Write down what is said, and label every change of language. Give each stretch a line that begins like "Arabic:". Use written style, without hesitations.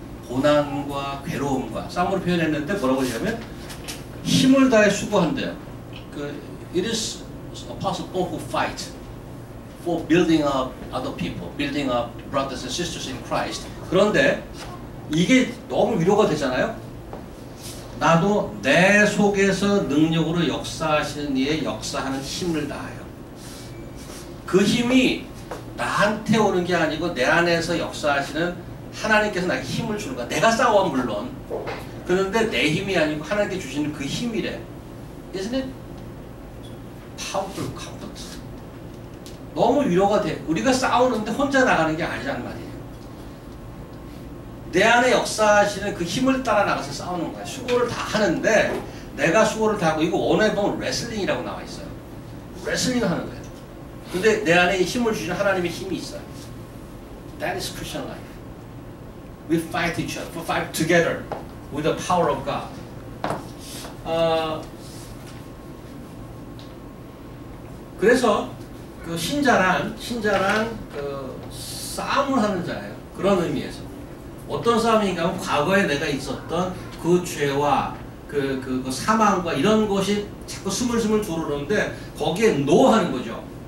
Korean: 고난과 괴로움과 싸움으로 표현했는데 뭐라고 하냐면 힘을 다해 수고한대요.
English: It is possible who fight for building up other people, building up brothers and sisters in Christ.
Korean: 그런데 이게 너무 위로가 되잖아요. 나도 내 속에서 능력으로 역사하시는 이의 역사하는 힘을 다하여. 그 힘이 나한테 오는 게 아니고 내 안에서 역사하시는 하나님께서 나에게 힘을 주는 거야. 내가 싸워 물론. 그런데 내 힘이 아니고 하나님께 주시는 그 힘이래.
English: Isn't it powerful comfort?
Korean: 너무 위로가 돼. 우리가 싸우는데 혼자 나가는 게 아니란 말이에요. 내 안에 역사하시는 그 힘을 따라 나가서 싸우는 거야. 수고를 다 하는데 내가 수고를 다 하고 이거 원어에 보면 레슬링이라고 나와 있어요. 레슬링 하는 거예요. 근데 내 안에 힘을 주시는 하나님의 힘이 있어요.
English: That is Christian life. We fight each other, we fight together with the power of God.
Korean: 그래서 그 신자란 그 싸움을 하는 자예요. 그런 의미에서 어떤 싸움인가 하면 과거에 내가 있었던 그 죄와 그 사망과 이런 것이 자꾸 스물스물 들어오는데 거기에 노하는 거죠.